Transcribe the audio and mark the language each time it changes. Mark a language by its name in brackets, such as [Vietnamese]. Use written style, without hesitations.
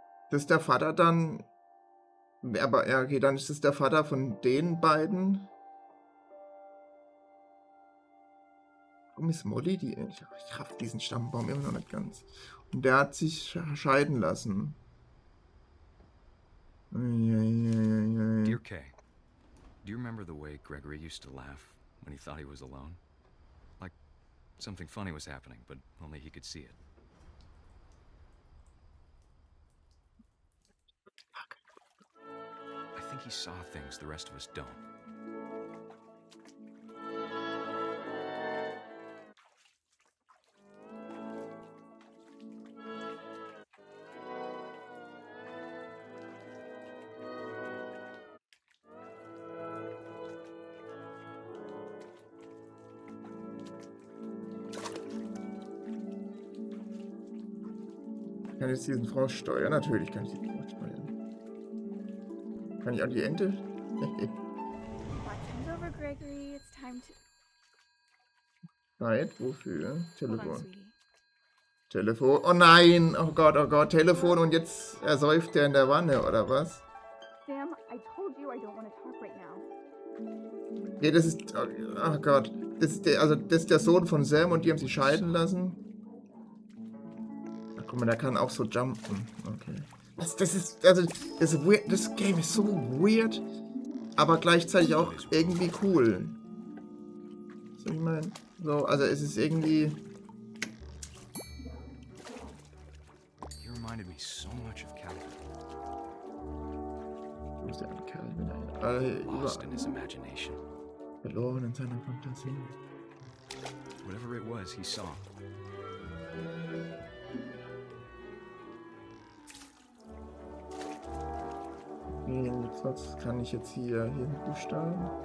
[German] Das ist der Vater dann. Aber ja, okay, dann ist es der Vater von den beiden. Warum ist Molly die? Ich raff diesen Stammbaum immer noch nicht ganz. Und der hat sich scheiden lassen. [English] Dear Kay, do you remember the way Gregory used to laugh when he thought he was alone? Like something funny was happening, but only he could see it. I think he saw things the rest of us don't. [German] Kann ich diesen Frosch steuern? Natürlich kann ich diesen Frosch steuern. Kann ich auch die Ente? [English] Watching's over, Gregory. It's time to. [German] Zeit, wofür? [English] Hold on, [German] Telefon. [English] sweetie. [German] Telefon. Oh nein! Oh Gott, Telefon und jetzt ersäuft er in der Wanne, oder was? [English] Sam, I told you I don't want to talk right now. [German] Nee, das ist. Oh Gott. Das ist das ist der Sohn von Sam und die haben sich scheiden lassen. Ach, guck mal, der kann auch so jumpen. Okay. Das ist. Also, das Game ist so weird, aber gleichzeitig auch irgendwie cool. So, ich meine. So, also es ist irgendwie. [English] He reminded me so much of Calvin. [German] Wo ist der Calvin? [English] Lost in his imagination. [German] Verloren in seiner Fantasie. [English] Whatever it was, he saw. [German] Was kann ich jetzt hier Buchstaben?